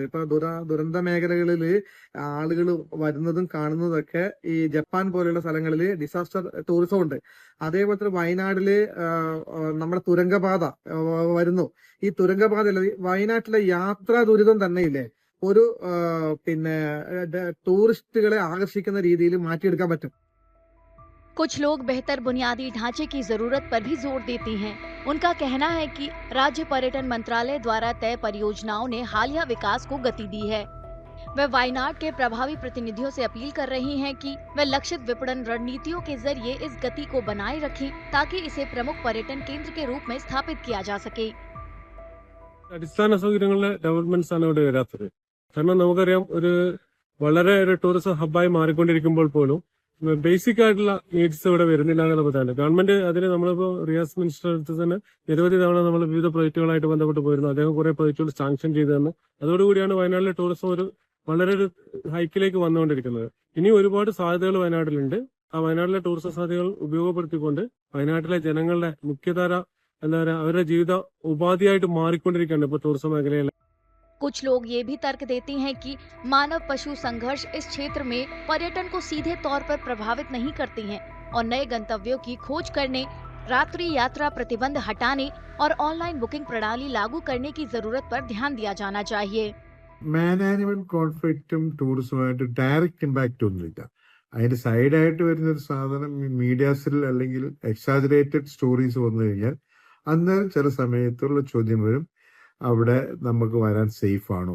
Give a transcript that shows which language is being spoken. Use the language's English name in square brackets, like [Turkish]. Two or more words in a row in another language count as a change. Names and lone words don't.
[Malayalam] ഇപ്പൊ ദുരന്ത മേഖലകളിൽ ആളുകൾ വരുന്നതും കാണുന്നതൊക്കെ ഈ ജപ്പാൻ പോലെയുള്ള സ്ഥലങ്ങളിൽ [English] disaster tourism [Malayalam] ഉണ്ട്. അതേപോലെ തന്നെ വയനാട്ടില് നമ്മുടെ തുരങ്കപാത വരുന്നു. ഈ തുരങ്കപാതയിൽ വയനാട്ടിലെ യാത്രാ ദുരിതം തന്നെ ഇല്ലേ ഒരു ടൂറിസ്റ്റുകളെ ആകർഷിക്കുന്ന രീതിയിൽ മാറ്റിയെടുക്കാൻ പറ്റും. [Hindi] कुछ लोग बेहतर बुनियादी ढांचे की जरूरत पर भी जोर देते हैं। उनका कहना है कि राज्य पर्यटन मंत्रालय द्वारा तय परियोजनाओं ने हालिया विकास को गति दी है। वे वायनाड के प्रभावी प्रतिनिधियों से अपील कर रही हैं कि वे लक्षित विपणन रणनीतियों के जरिए इस गति को बनाए रखें ताकि इसे प्रमुख पर्यटन केंद्र के रूप में स्थापित किया जा सके। [Malayalam] അടിസ്ഥാന സൗകര്യങ്ങളുടെ ഡെവലപ്മെന്റ്സ് ആണ് ഇവിടെ വരാത്തത്. കാരണം നമുക്കറിയാം, വളരെ ഒരു [English] tourism hub [Malayalam] മാറിക്കൊണ്ടിരിക്കുമ്പോൾ പോലും ബേസിക് ആയിട്ടുള്ള നീഡ്സ് ഇവിടെ വരുന്നില്ല എന്നുള്ള പറ്റാണ്. ഗവൺമെന്റ് അതിന് നമ്മളിപ്പോ റിയാസ് മിനിസ്റ്റർ അടുത്ത് തന്നെ നിരവധി തവണ നമ്മൾ വിവിധ പ്രൊജക്ടുകളായിട്ട് ബന്ധപ്പെട്ട് പോയിരുന്നു. അദ്ദേഹം കുറെ പ്രൊജക്ടുകൾ സാങ്ഷൻ ചെയ്തു തന്നു. അതോടുകൂടിയാണ് വയനാട്ടിലെ ടൂറിസം വളരെ ഒരു ഹൈക്കിലേക്ക് വന്നുകൊണ്ടിരിക്കുന്നത്. ഇനി ഒരുപാട് സാധ്യതകൾ വയനാട്ടിലുണ്ട്. ആ വയനാട്ടിലെ ടൂറിസം സാധ്യതകൾ ഉപയോഗപ്പെടുത്തിക്കൊണ്ട് വയനാട്ടിലെ ജനങ്ങളുടെ മുഖ്യധാര അവരുടെ ജീവിത ഉപാധിയായിട്ട് മാറിക്കൊണ്ടിരിക്കുകയാണ് ഇപ്പൊ ടൂറിസം മേഖലയിൽ. [Hindi] कुछ लोग ये भी तर्क देते हैं कि मानव पशु संघर्ष इस क्षेत्र में पर्यटन को सीधे तौर पर प्रभावित नहीं करते हैं और नए गंतव्यों की खोज करने, रात्रि यात्रा प्रतिबंध हटाने और ऑनलाइन बुकिंग प्रणाली लागू करने की जरूरत पर ध्यान दिया जाना चाहिए. [English] management conflict [Malayalam] ടൂറിസവുമായിട്ട് [English] direct impact [Malayalam] ഒന്നുമില്ല. അതിന്റെ സൈഡായിട്ട് വരുന്ന ഒരു സാധനം മീഡിയാസിൽ അല്ലെങ്കിൽ [English] exaggerated stories [Malayalam] വന്നു കഴിഞ്ഞാൽ അന്നേരം ചില സമയത്തുള്ള ചോദ്യം വരും, അവിടെ നമുക്ക് വരാൻ സേഫ് ആണോ?